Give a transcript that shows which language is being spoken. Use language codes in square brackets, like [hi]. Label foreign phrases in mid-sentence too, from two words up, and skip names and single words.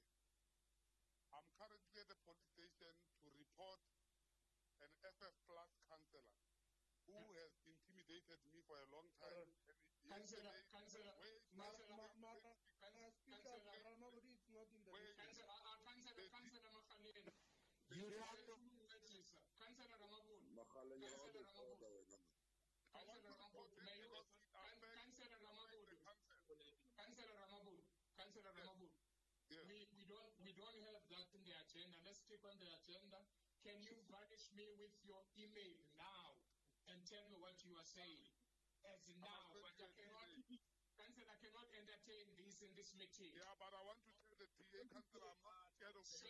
[en] I'm currently at the police station to report an FF Plus councillor who has intimidated me for a long time. Councillor, Speaker Ramabudi is not in the Councillor Makhaleni. You have to register. Councillor Ramabudi. Councillor Ramabudi. Councillor Ramabudi. Yes. We don't have that in the agenda. Let's stick on the agenda. Can you vanish me with your email now and tell me what you are saying? As now, but Councillor, I cannot entertain this in this meeting. Yeah, but I want to tell the DA, Councillor, I'm not scared of you.